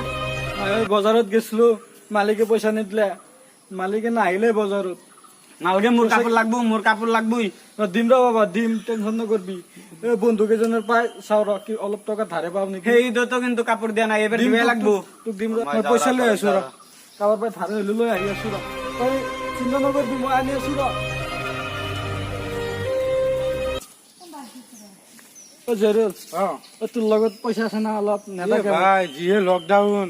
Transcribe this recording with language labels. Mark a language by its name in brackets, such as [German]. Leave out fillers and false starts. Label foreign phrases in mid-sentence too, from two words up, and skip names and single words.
[Assamese] বজাৰত গেছলো মালিকে পইচা নিদিলে মালিকে নাহিলে বজাৰত [Bangla] নালগে মোর কাপড় লাগবো মোর কাপড় লাগবই [Assamese] দিম ৰ বাবা দিম টেনশন নকৰবি এই বন্ধু কেইজনৰ পাই চাও ৰ কি অলপ টকা ধাৰে পাও নেকি [Bangla] সেই ঈদতো কিন্তু কাপড় দিয়া নাই এবার দিবে লাগবো [Assamese] তোক দিম ৰ মই পইচা লৈ আছো ৰ কাৰোবাৰ পৰা ধাৰে হলে লৈ আহি আছো ৰ তই চিন্তা নকৰবি মই আনি আছো ৰ জেৰুল তোৰ লগত পইচা আছে না অলপ নেলাগে ভাই যিহে লকডাউন